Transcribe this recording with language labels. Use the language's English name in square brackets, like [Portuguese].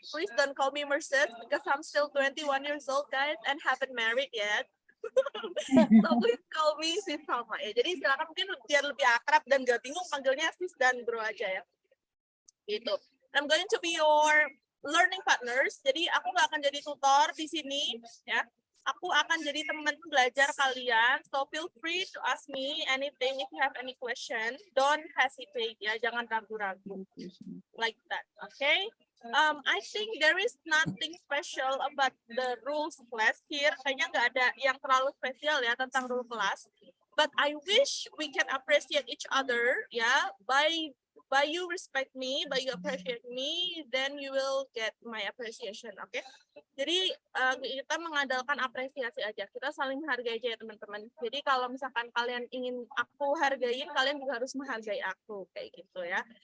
[English] Please don't call me Mercedes because I'm still 21 years old guys and haven't married yet. So please call me Sis Salma ya. [Indonesian] Jadi silakan mungkin biar lebih akrab dan gak bingung panggilnya Sis dan Bro aja ya. Gitu. [English] I'm going to be your learning partners. [Indonesian] Jadi aku nggak akan jadi tutor di sini ya. Aku akan jadi teman belajar kalian. [English] So feel free to ask me anything if you have any question. Don't hesitate ya, [Indonesian] jangan ragu-ragu. [English] Like that, okay? I think there is nothing special about the rules class here. [Indonesian] Kayaknya nggak ada yang terlalu spesial ya tentang rule class. [English] But I wish we can appreciate each other ya. By you respect me, by you appreciate me, then you will get my appreciation, okay? [Indonesian] Jadi kita mengandalkan apresiasi aja. Kita saling menghargai aja ya teman-teman. Jadi kalau misalkan kalian ingin aku hargain, kalian juga harus menghargai aku kayak gitu ya.